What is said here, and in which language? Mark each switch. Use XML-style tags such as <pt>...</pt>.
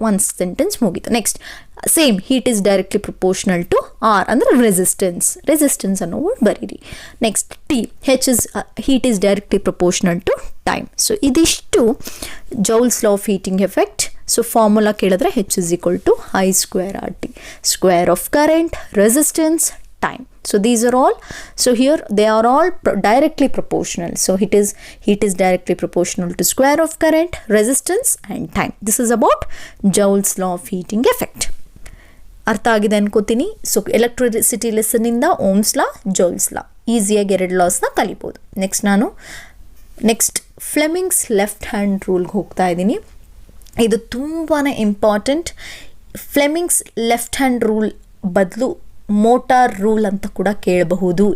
<kn>One sentence ಮುಗೀತು. Next same,</kn> <en>heat is directly proportional to R</en> <kn>ಅಂದರೆ resistance ಅನ್ನೋ word ಬರೀರಿ.</kn> <en>Next T, heat is directly proportional to time. So ಇದಿಷ್ಟು Joule's law of heating effect. So formula ಕೇಳಿದ್ರೆ H=I²RT, square of current, resistance, time. So these are all, so here they are all directly proportional. So heat is directly proportional to square of current, resistance and time. This is about Joule's law of heating effect.</en> <kn>ಅರ್ಥ ಆಗಿದೆ ಅನ್ಕೋತೀನಿ. So electricity ಲೆಸನ್ನಿಂದ Ohm's law, joules ಲಾ ಈಸಿಯಾಗಿ 2 ಲಾಸ್ನ ಕಲಿಬೋದು. Next Fleming's left hand ರೂಲ್ಗೆ ಹೋಗ್ತಾ ಇದ್ದೀನಿ. ಇದು ತುಂಬಾ important. Fleming's left hand rule ಬದಲು ಮೋಟಾರ್ ರೂಲ್ ಅಂತ ಕೂಡ ಕೇಳಬಹುದು.</kn>